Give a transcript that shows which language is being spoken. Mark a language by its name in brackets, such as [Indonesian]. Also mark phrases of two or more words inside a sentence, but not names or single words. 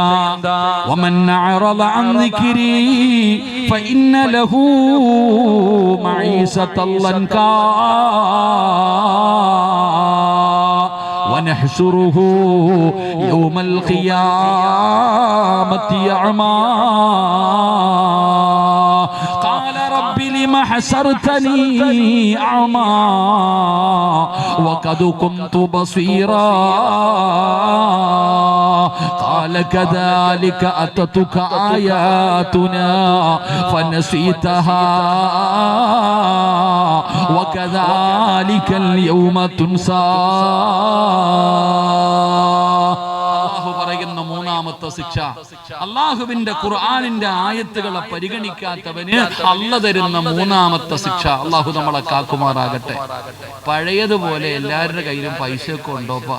[Arabic] ومن أعرض عن ذكري فإن له معيشة ضنكا ونحشره يوم القيامة أعمى لما حشرتني أعمى وقد كنت بصيرا قال كذلك أتتك آياتنا فنسيتها وكذلك اليوم تنسى. [Malayalam] മൂന്നാമത്തെ ശിക്ഷ, അല്ലാഹുവിന്റെ ഖുർആനിന്റെ ആയത്തുകളെ പരിഗണിക്കാത്തവന് അല്ലാഹു തരുന്ന 3ാമത്തെ ശിക്ഷ. അല്ലാഹു നമ്മളെ കാക്കുമാറാകട്ടെ. പഴയതുപോലെ എല്ലാവരുടെ കയ്യിലും പൈസയൊക്കെ ഉണ്ടോപ്പാ?